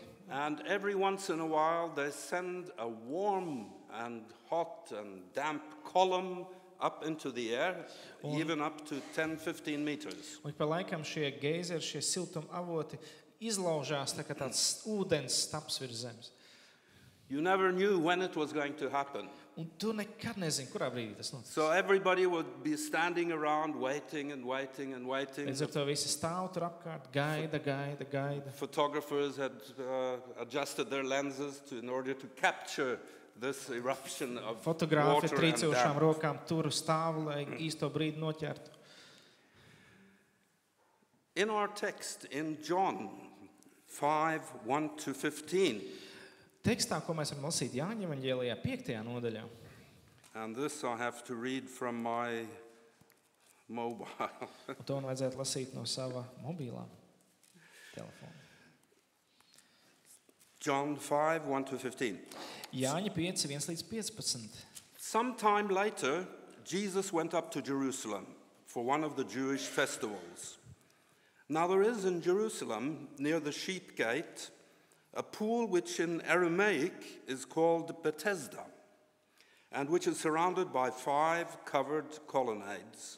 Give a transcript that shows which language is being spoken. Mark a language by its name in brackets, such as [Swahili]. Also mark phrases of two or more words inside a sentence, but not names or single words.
[English] and every once in a while they send a warm and hot and damp column up into the air, even up to 10-15 meters. [Latvian] un pa laikam šie geizeri, šie siltuma avoti izlaužās tā kā tāds ūdens staps virs zemes. [English] You never knew when it was going to happen. [Latvian] Un tu nekad nezini, kurā brīdī tas notiks. [English] So everybody would be standing around waiting and waiting and waiting. [Latvian] Līdz ar to visi stāv tur apkārt, gaida. [English] Photographers had adjusted their lenses in order to capture this eruption of [Latvian] Fotogrāfi [English] water and [Latvian] trīcošām [English] damp. [Latvian] rokām tur stāv, lai īsto brīdi noķertu. [English] In our text in John 5:1-15, [Latvian] Tekstā, ko mēs varam lasīt Jāņa evaņģēlijā 5. nodaļā, [English] and this I have to read from my mobile. [Latvian] un to vajadzētu lasīt no sava mobilā telefona. [English] John 5:1-15. [Latvian] Jāņa 5, 1-15. [English] Sometime later, Jesus went up to Jerusalem for one of the Jewish festivals. Now there is in Jerusalem, near the sheep gate, a pool which in Aramaic is called Bethesda, and which is surrounded by 5 covered colonnades.